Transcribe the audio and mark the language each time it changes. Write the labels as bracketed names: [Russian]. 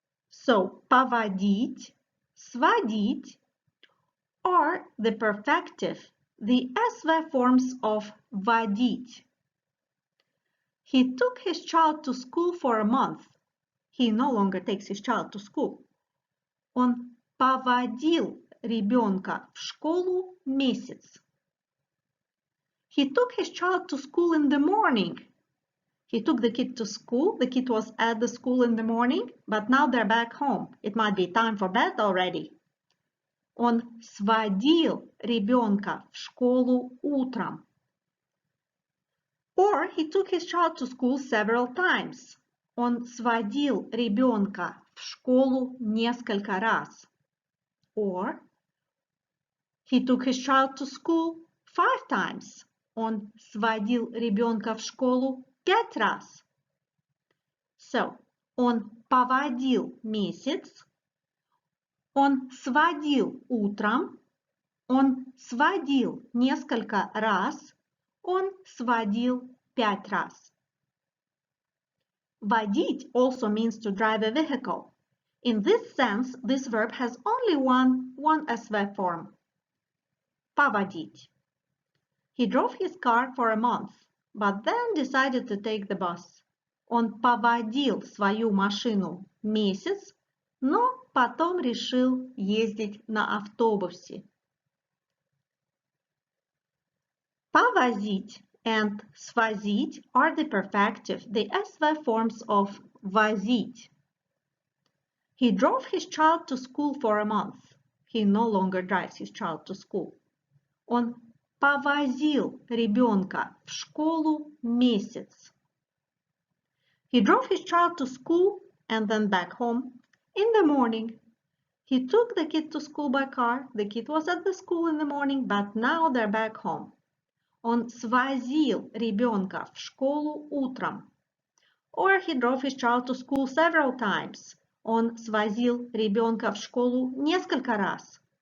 [English] So, поводить, сводить are the perfective, the SV forms of водить. He took his child to school for a month. He no longer takes his child to school. [Russian] Он поводил ребенка в школу месяц. [English] He took his child to school in the morning. He took the kid to school. The kid was at the school in the morning, but now they're back home. It might be time for bed already. [Russian] Он сводил ребенка в школу утром. [English] Or he took his child to school several times. [Russian] Он сводил ребенка в школу несколько раз. [English] Or he took his child to school 5 times. [Russian] Он сводил ребенка в школу 5 раз. So, он поводил месяц, он сводил утром, он сводил несколько раз, он сводил 5 раз. [English] Водить also means to drive a vehicle. In this sense, this verb has only one SV form. [Russian] Поводить. [English] He drove his car for a month, but then decided to take the bus. [Russian] Он поводил свою машину месяц, но потом решил ездить на автобусе. [English] Повозить and свозить are the perfective, the SV forms of возить. He drove his child to school for a month. He no longer drives his child to school. [Russian] Он повозил ребенка в школу месяц. [English] He drove his child to school and then back home in the morning. He took the kid to school by car. The kid was at the school in the morning, but now they're back home. [Russian] Он свозил ребенка в школу утром. [English] Or he drove his child to school several times. [Russian] Он свозил ребенка в школу несколько раз.